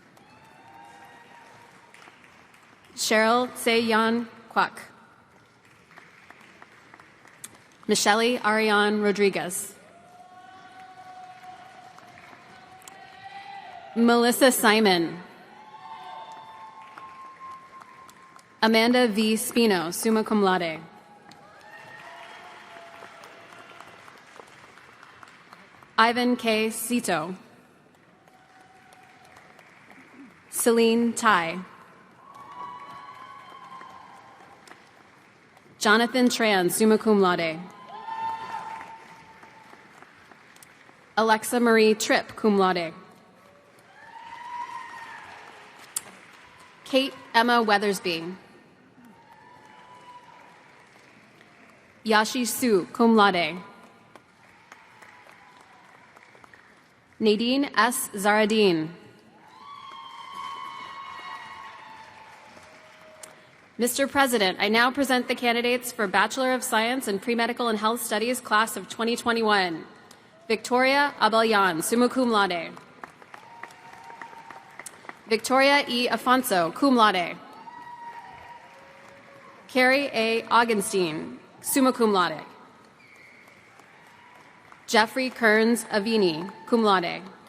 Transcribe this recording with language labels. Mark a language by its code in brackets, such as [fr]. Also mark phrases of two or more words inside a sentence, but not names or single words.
[en] Cheryl Se-Yan Kwak. Michelle Ariane Rodriguez. Melissa Simon. Amanda V. [la] Spino, summa cum laude. [en] Ivan K. Sito. Celine Tai. Jonathan Tran, [la] summa cum laude. [en] Alexa Marie Tripp, [la] cum laude. [en] Kate Emma Weathersby. Yashi Su, [la] cum laude. [en] Nadine S. Zaradine. Mr. President, I now present the candidates for Bachelor of Science in Pre-Medical and Health Studies, Class of 2021. Victoria Abellan, [la] summa cum laude. [en] Victoria E. Afonso, [la] cum laude. [en] Carrie A. Augenstein, [la] summa cum laude. [en] Jeffrey Kearns Avini, [la] cum laude.